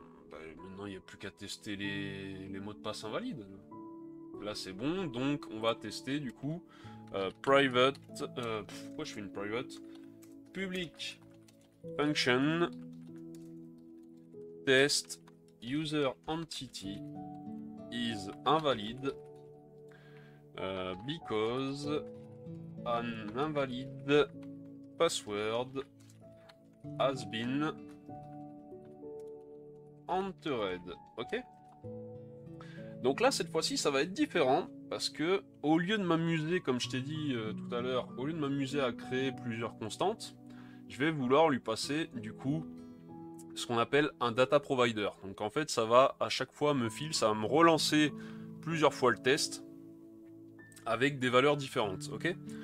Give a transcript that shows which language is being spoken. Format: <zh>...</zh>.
<fr>Maintenant, il n'y a plus qu'à tester les mots de passe invalides. Là, c'est bon. Donc, on va tester du coup private. Pourquoi je fais une private?</fr> <en>Public function test user entity is invalid because an invalid password has been entered, ok?</en> <fr>Donc là, cette fois-ci, ça va être différent, parce que au lieu de m'amuser, comme je t'ai dit tout à l'heure, au lieu de m'amuser à créer plusieurs constantes, je vais vouloir lui passer, du coup, ce qu'on appelle un data provider. Donc en fait, ça va à chaque fois ça va me relancer plusieurs fois le test, avec des valeurs différentes, ok?</fr>